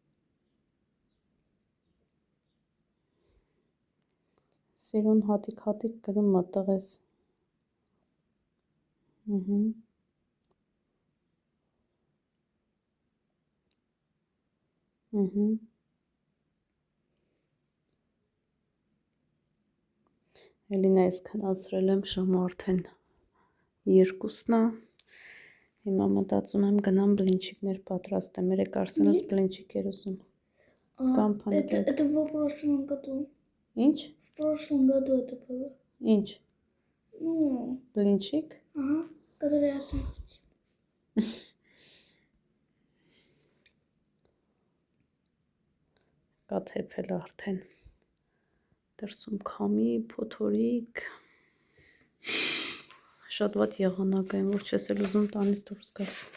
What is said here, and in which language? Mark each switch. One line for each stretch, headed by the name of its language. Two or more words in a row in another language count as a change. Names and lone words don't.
Armenian: սիրուն հատիկ գրում մտեղ ես, Էլինա ես քնացրել եմ ժամը արդեն 2-ն է, հիմա մտածում եմ գնամ բլինչիկներ պատրաստեմ, երեկ Արսենս բլինչիկ էր ուզում, կամ փանկեկ,
Russian: это в прошлом году,
Armenian: ինչ,
Russian: в прошлом году это было,
Armenian: ինչ, ну, բլինչիկ,
Russian: ага, который я сам
Armenian: կաթեփել արդեն, դրսում քամի, փոթորիկ, շատ վատ եղանակ եմ, որ չես էլ ուզում տանից դուրս գաս,